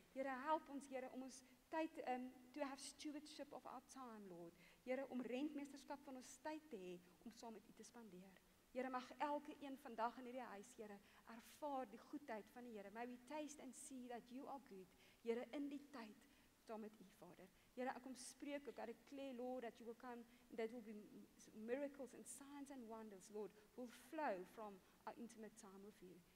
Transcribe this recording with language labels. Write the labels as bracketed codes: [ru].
[af] Here, help ons, Here, om ons tyd [en] to have stewardship of our time, Lord. [af] Here, om rentmeesterskap van ons tyd te hê om saam met U te spandeer. Here, mag elke een vandag in hierdie huis, Here, ervaar die goedheid van die Here. [en] May we taste and see that you are good. [af] Here, in die tyd saam met U, Vader. Here, ek kom spreek ook, [en] I declare, Lord, that you will come, that will be miracles and signs and wonders, Lord, will flow from our intimate time with you.